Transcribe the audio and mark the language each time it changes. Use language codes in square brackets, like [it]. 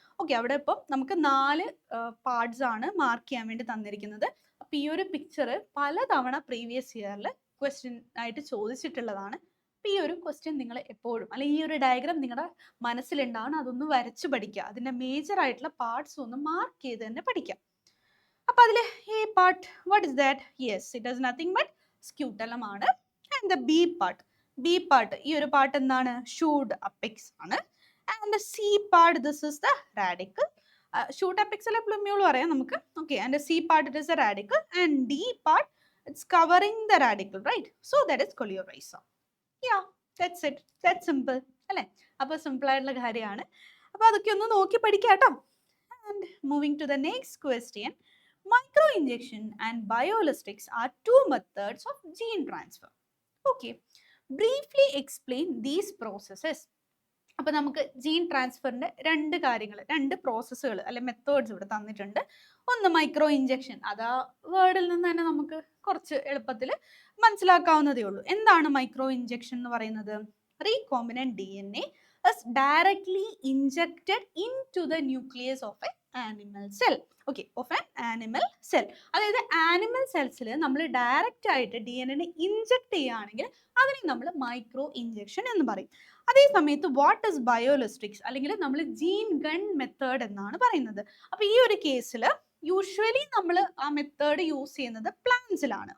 [ml] Okay, അവിടെ ഇപ്പം നമുക്ക് 4 പാർട്സ് ആണ് മാർക്ക് ചെയ്യാൻ വേണ്ടി തന്നിരിക്കുന്നത്. അപ്പൊ ഈ ഒരു പിക്ചർ പലതവണ പ്രീവിയസ് ഇയറിൽ ക്വസ്റ്റ്യൻ ആയിട്ട് ചോദിച്ചിട്ടുള്ളതാണ്. അപ്പൊ ഈ ഒരു ക്വസ്റ്റ്യൻ നിങ്ങൾ എപ്പോഴും, അല്ലെങ്കിൽ ഈ ഒരു ഡയഗ്രാം നിങ്ങളുടെ മനസ്സിലുണ്ടാവണം, അതൊന്ന് വരച്ച് പഠിക്കുക. അതിന്റെ മേജർ ആയിട്ടുള്ള പാർട്സ് ഒന്ന് മാർക്ക് ചെയ്ത് തന്നെ പഠിക്കാം. അപ്പൊ അതില് ഈ part, [en] What is that? Yes, it is nothing but scutellum ആണ്. And the B part, [ml] ഈ ഒരു പാർട്ട് എന്താണ്? [en] Shoot apex ആണ്. And the C part, this is the radicle. Shoot apex [ml] അല്ലെ പ്ലൂമ്യൂൾ പറയാം നമുക്ക്. [en] Okay, and C part it is a radicle, and D part it's covering the radicle, right? So that is coleorhiza. Yeah, that's it. That's simple അല്ലേ? [ml] അപ്പൊ simple ആയിട്ടുള്ള കാര്യമാണ്. അപ്പൊ അതൊക്കെ ഒന്ന് നോക്കി പഠിക്കാം കേട്ടോ. [en] And moving to the next question. Microinjection and bioelastics are two methods of gene transfer. Okay, briefly explain these processes. [ml] അപ്പോൾ നമുക്ക് ജീൻ ട്രാൻസ്ഫറിന്റെ രണ്ട് പ്രോസസ്സുകൾ അല്ലെ മെത്തേഡ്സ് ഇവിടെ തന്നിട്ടുണ്ട്. ഒന്ന് മൈക്രോ ഇഞ്ചക്ഷൻ, അത് ആ വേർഡിൽ നിന്ന് തന്നെ നമുക്ക് കുറച്ച് എളുപ്പത്തിൽ മനസ്സിലാക്കാവുന്നതേ ഉള്ളൂ. എന്താണ് മൈക്രോ ഇഞ്ചക്ഷൻ എന്ന് പറയുന്നത്? [en] Recombinant DNA is directly injected into the nucleus of an animal cell. Okay, of an animal cell. [ml] അതായത് ആനിമൽ സെൽസിൽ നമ്മൾ ഡയറക്റ്റ് ആയിട്ട് DNA ഇൻജെക്ട് ചെയ്യുകയാണെങ്കിൽ അതിനെ നമ്മൾ മൈക്രോ ഇഞ്ചക്ഷൻ എന്ന് പറയും. അതേ സമയത്ത് [en] what is biolistics, [ml] അല്ലെങ്കിൽ നമ്മൾ ജീൻ ഗൺ മെത്തേഡ് എന്നാണ് പറയുന്നത്. അപ്പൊ ഈ ഒരു കേസിൽ യൂഷ്വലി നമ്മൾ ആ മെത്തേഡ് യൂസ് ചെയ്യുന്നത് പ്ലാന്റ്സിലാണ്.